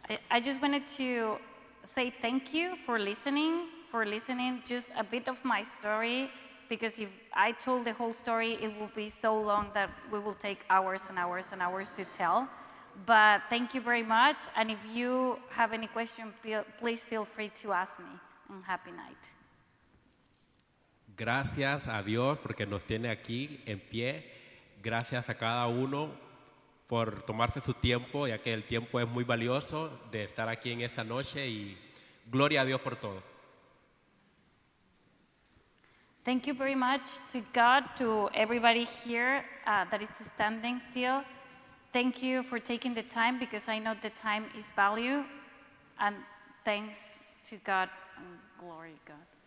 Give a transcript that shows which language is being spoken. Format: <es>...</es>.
<en>I just wanted to say thank you for listening just a bit of my story, because if I told the whole story, it will be so long that we will take hours and hours and hours to tell. But thank you very much, and if you have any question, please feel free to ask me. And happy night.</en> <es>Gracias a Dios porque nos tiene aquí en pie. Gracias a cada uno por tomarse su tiempo, ya que el tiempo es muy valioso de estar aquí en esta noche, y gloria a Dios por todo.</es> <en>Thank you very much to God, to everybody here that is standing still. Thank you for taking the time, because I know the time is value, and thanks to God and glory God.</en>